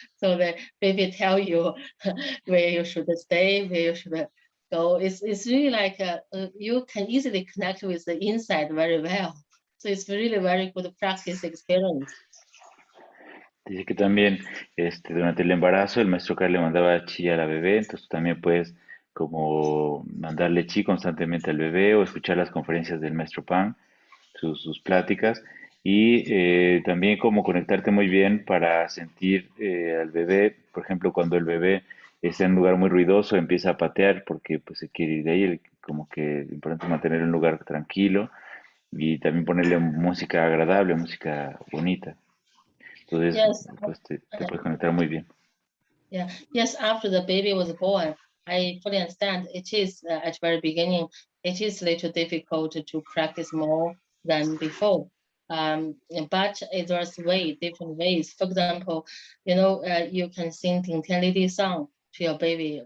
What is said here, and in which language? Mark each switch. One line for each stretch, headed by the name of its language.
English: So the baby tell you where you should stay, where you should go. It's really like you can easily connect with the inside very well. So it's really very good practice experience.
Spanish: Dice que también durante el embarazo el maestro Karl le mandaba chi a la bebé, entonces también puedes como mandarle chi constantemente al bebé o escuchar las conferencias del maestro Pan, sus pláticas, y también como conectarte muy bien para sentir al bebé, por ejemplo, cuando el bebé está en un lugar muy ruidoso, empieza a patear porque pues se quiere ir de ahí, como que es importante mantener un lugar tranquilo y también ponerle música agradable, música bonita. Entonces,
English: yes,
Spanish: pues te puedes conectar muy bien.
English: Yeah. Yes, after the baby was born, I fully understand it is at the very beginning, it is a little difficult to practice more than before. But there's different ways. For example, you can sing Ting Tian Li Di song to your baby.